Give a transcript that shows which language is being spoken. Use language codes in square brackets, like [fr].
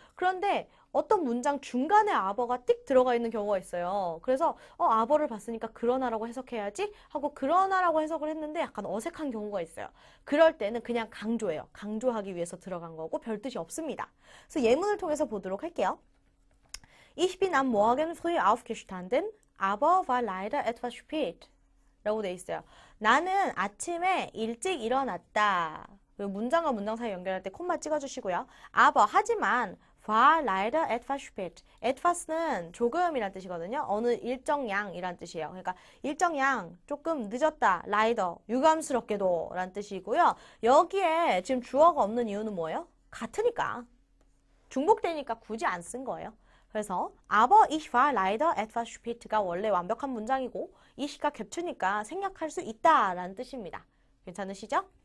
[ko] 그런데 어떤 문장 중간에 aber가 띡 들어가 있는 경우가 있어요. 그래서 aber를 봤으니까 그러나라고 해석해야지 하고 그러나라고 해석을 했는데 약간 어색한 경우가 있어요. 그럴 때는 그냥 강조해요. 강조하기 위해서 들어간 거고 별 뜻이 없습니다. 그래서 예문을 통해서 보도록 할게요. [de] Ich bin am Morgen früh aufgestanden, aber war leider etwas spät. [ko] 라고 돼 있어요. 나는 아침에 일찍 일어났다. 문장과 문장 사이 연결할 때 콤마 찍어주시고요. [de] aber 하지만 war leider etwas spät. [ko] etwas는 조금이란 뜻이거든요. 어느 일정 양이란 뜻이에요. 그러니까 일정 양 조금 늦었다. leider 유감스럽게도 라는 뜻이고요. 여기에 지금 주어가 없는 이유는 뭐예요? 같으니까. 중복되니까 굳이 안 쓴 거예요. 그래서 [de] aber ich war leider etwas spät [ko] 가 원래 완벽한 문장이고 이시가 겹치니까 생략할 수 있다라는 뜻입니다. 괜찮으시죠?